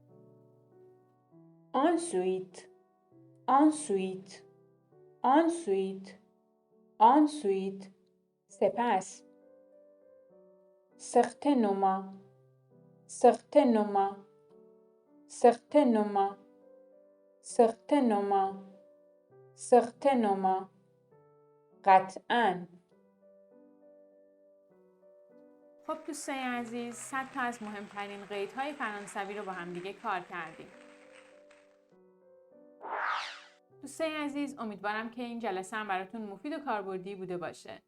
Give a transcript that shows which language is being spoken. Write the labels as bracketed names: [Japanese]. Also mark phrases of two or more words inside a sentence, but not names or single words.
[French] ensuite، ensuite، ensuite، ensuite، سپس. certainement، certainement، certainement، certainement، certainement، [Persian] قطعاً. خب دوستای عزیز، 100 تا از مهمترین قیدهای فرانسوی رو با هم دیگه کار کردیم. دوستای عزیز، امیدوارم که این جلسه هم براتون مفید و کاربردی بوده باشه.